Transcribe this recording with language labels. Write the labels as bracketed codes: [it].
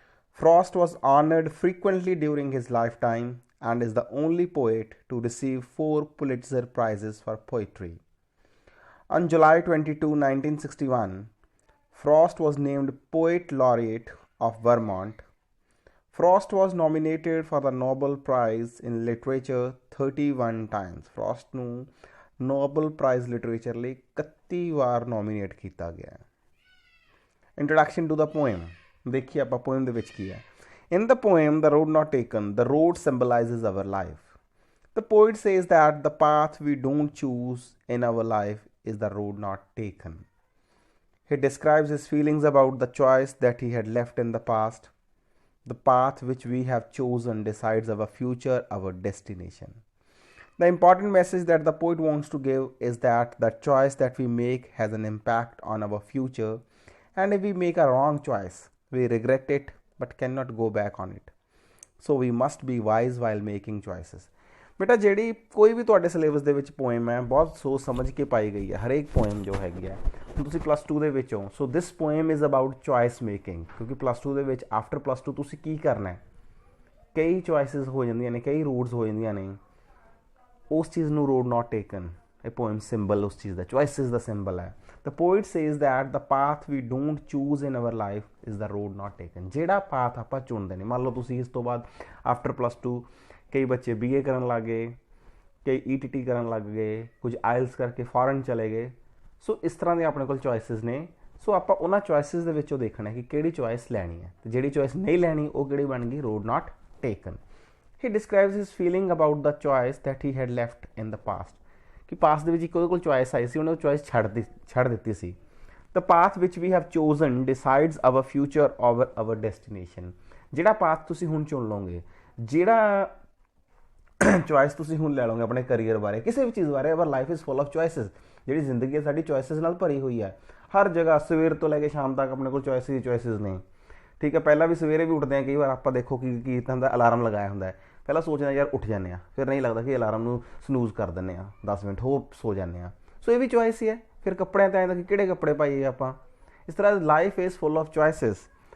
[en] Frost was honored frequently during his lifetime and is the only poet to receive 4 Pulitzer Prizes for poetry. On July 22, 1961, Frost was named Poet Laureate of Vermont. Frost was nominated for the Nobel Prize in Literature 31 times. [pa] Frost ਨੂੰ Nobel Prize Literature ਲਈ 31 ਵਾਰ nominate ਕੀਤਾ ਗਿਆ. [en] Introduction to the poem. [hi] देखिए आप [pa] poem ਦੇ ਵਿੱਚ ਕੀ ਹੈ. [en] In the poem The Road Not Taken, the road symbolizes our life. The poet says that the path we don't choose in our life is the road not taken. He describes his feelings about the choice that he had left in the past. The path which we have chosen decides our future, our destination. The important message that the poet wants to give is that the choice that we make has an impact on our future, and if we make a wrong choice, we regret it but cannot go back on it. So we must be wise while making choices. [pa] बेटा ਜਿਹੜੀ ਕੋਈ ਵੀ ਤੁਹਾਡੇ syllabus ਦੇ ਵਿੱਚ poem ਹੈ ਬਹੁਤ ਸੋਚ ਸਮਝ ਕੇ ਪਾਈ ਗਈ ਹੈ ਹਰੇਕ ਪੋਇਮ ਜੋ ਹੈਗੀ ਹੈ ਹੁਣ ਤੁਸੀਂ ਪਲੱਸ 2 ਦੇ ਵਿੱਚ ਹੋ [en] so this poem is about choice making [pa] ਕਿਉਂਕਿ ਪਲੱਸ 2 ਦੇ ਵਿੱਚ ਆਫਟਰ ਪਲੱਸ 2 ਤੁਸੀਂ ਕੀ ਕਰਨਾ ਹੈ ਕਈ ਚੋਇਸਿਸ ਹੋ ਜਾਂਦੀਆਂ ਨੇ ਕਈ ਰੂਟਸ ਹੋ ਜਾਂਦੀਆਂ ਨੇ ਉਸ ਚੀਜ਼ ਨੂੰ ਰੋਡ ਨਾਟ ਟੇਕਨ ਇਹ ਪੋਇਮ ਸਿੰਬਲ ਉਸ ਚੀਜ਼ ਦਾ ਚੋਇਸਿਸ ਦਾ ਸਿੰਬਲ ਹੈ [en] The poet says that the path we don't choose in our life is the road not taken. [pa] ਜਿਹੜਾ ਪਾਥ ਆਪਾਂ ਚੁਣਦੇ ਨੇ ਮੰਨ ਲਓ ਤੁਸੀਂ ਇਸ ਤੋਂ ਬਾਅਦ ਆਫਟਰ ਪਲੱਸ 2 ਕਈ ਬੱਚੇ BA ਕਰਨ ਲੱਗ ਗਏ ਕਈ ETT ਕਰਨ ਲੱਗ ਗਏ ਕੁਝ ਆਇਲਸ ਕਰਕੇ ਫੋਰਨ ਚਲੇ ਗਏ ਸੋ ਇਸ ਤਰ੍ਹਾਂ ਦੇ ਆਪਣੇ ਕੋਲ ਚੋਇਸਿਸ ਨੇ ਸੋ ਆਪਾਂ ਉਹਨਾਂ ਚੋਇਸਿਸ ਦੇ ਵਿੱਚੋਂ ਦੇਖਣਾ ਕਿ ਕਿਹੜੀ ਚੋਇਸ ਲੈਣੀ ਹੈ ਤੇ ਜਿਹੜੀ ਚੋਇਸ ਨਹੀਂ ਲੈਣੀ ਉਹ ਕਿਹੜੀ ਬਣ ਗਈ [en] road not taken. He describes his feeling about the choice that he had left in the past. [pa] ਕਿ ਪਾਸਟ ਦੇ ਵਿੱਚ ਇੱਕ ਉਹਦੇ ਕੋਲ ਚੋਇਸ ਆਈ ਸੀ ਉਹਨੇ ਉਹ ਚੋਇਸ ਛੱਡ ਦਿੱਤੀ ਸੀ [en] the path which we have chosen decides our future our destination [pa] ਜਿਹੜਾ ਪਾਥ ਤੁਸੀਂ ਹੁਣ ਚੁਣ ਲਓਗੇ ਜਿਹੜਾ ਚੋਇਸ ਤੁਸੀਂ ਹੁਣ ਲੈ ਲਓਗੇ ਆਪਣੇ ਕਰੀਅਰ ਬਾਰੇ ਕਿਸੇ ਵੀ ਚੀਜ਼ ਬਾਰੇ [en] our life is full of choices [pa] ਜਿਹੜੀ ਜ਼ਿੰਦਗੀ ਹੈ ਸਾਡੀ ਚੋਇਸਿਸ ਨਾਲ ਭਰੀ ਹੋਈ ਹੈ ਹਰ ਜਗ੍ਹਾ ਸਵੇਰ ਤੋਂ ਲੈ ਕੇ ਸ਼ਾਮ ਤੱਕ ਆਪਣੇ ਕੋਲ ਚੋਇਸਿਸ ਨੇ ਠੀਕ ਹੈ ਪਹਿਲਾਂ ਵੀ ਸਵੇਰੇ ਵੀ ਉੱਠਦੇ ਹਾਂ ਕਈ ਵਾਰ ਆਪਾਂ ਦੇਖੋ ਕੀ ਤਾਂ ਦਾ ਅਲਾਰਮ ਲਗਾਇਆ ਹੁੰਦਾ ਹੈ ਪਹਿਲਾਂ ਸੋਚਦੇ ਯਾਰ ਉੱਠ ਜਾਂਦੇ ਹਾਂ ਫਿਰ ਨਹੀਂ ਲੱਗਦਾ ਕਿ ਅਲਾਰਮ ਨੂੰ ਸਨੂਜ਼ ਕਰ ਦਿੰਦੇ ਹਾਂ 10 ਮਿੰਟ ਹੋਰ ਸੋ ਜਾਂਦੇ ਹਾਂ ਸੋ ਇਹ ਵੀ ਚੋਇਸ ਹੀ ਹੈ ਫਿਰ ਕੱਪੜਿਆਂ 'ਤੇ ਆਉਂਦਾ ਕਿ ਕਿਹੜੇ ਕੱਪੜੇ ਪਾਈਏ ਆਪਾਂ ਇਸ ਤਰ੍ਹਾਂ [en] life is full of choices